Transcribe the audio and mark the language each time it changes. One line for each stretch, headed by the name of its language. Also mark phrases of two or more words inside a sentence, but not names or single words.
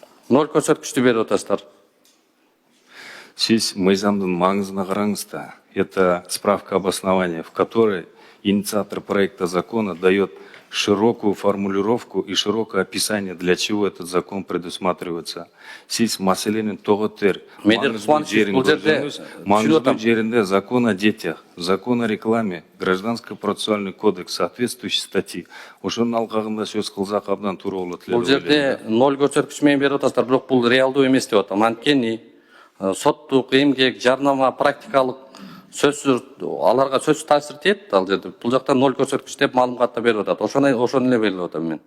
Kyrgyz: Ноль көрсөткүчтү берип атасыздар. Сиз мыйзамдын маңызына караңыз да.
Russian: Это справка обоснования, в которой инициатор проекта закона дает широкую формулировку и широкое описание, для чего этот закон предусматривается.
Kyrgyz: Сиз маселенин тоготер маңызды жеринде
Russian: закон о детях, закон о рекламе, гражданско процессуальный кодекс, соответствующие статьи.
Kyrgyz: Ошонун алкагында сөз кылсак абдан туура болот эле. Бул жерде ноль көрсөткүч менен берип атасыздар, бирок бул реалдуу эмес деп атам. Анткени соттук, эмгек, жарнама, практикалык сөзсүз аларга сөзсүз таасир этет. Ал жерде бул жакта ноль көрсөткүч деп маалыматта берип атат. Ошону эле белгилеп атам мен.